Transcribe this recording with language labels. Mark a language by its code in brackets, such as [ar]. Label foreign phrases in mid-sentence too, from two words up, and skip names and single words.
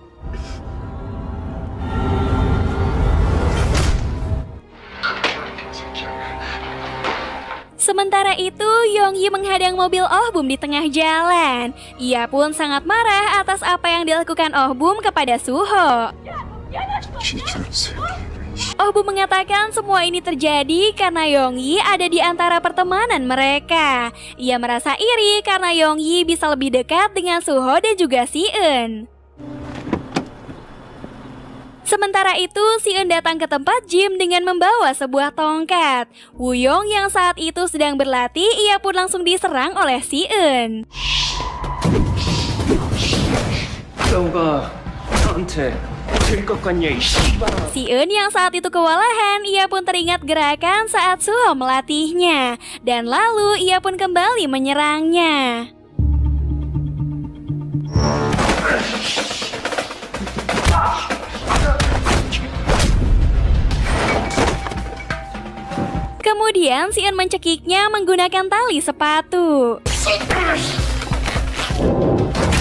[id] Sementara itu, Yongyi menghadang mobil Oh Bum di tengah jalan. Ia pun sangat marah atas apa yang dilakukan Oh Bum kepada Suho. [ko] 지지는 새끼. [id] Oh Bum mengatakan semua ini terjadi karena Yongyi ada di antara pertemanan mereka. Ia merasa iri karena Yongyi bisa lebih dekat dengan Suho dan juga Si Eun. Sementara itu, Si Eun datang ke tempat gym dengan membawa sebuah tongkat. Woo-young yang saat itu sedang berlatih, ia pun langsung diserang oleh Si Eun. [ko] 너가 나한테 질 것 같냐 이 씨발아. [id] Si Eun yang saat itu kewalahan, ia pun teringat gerakan saat Suho melatihnya. Dan lalu ia pun kembali menyerangnya. Kemudian Si Eun mencekiknya menggunakan tali sepatu.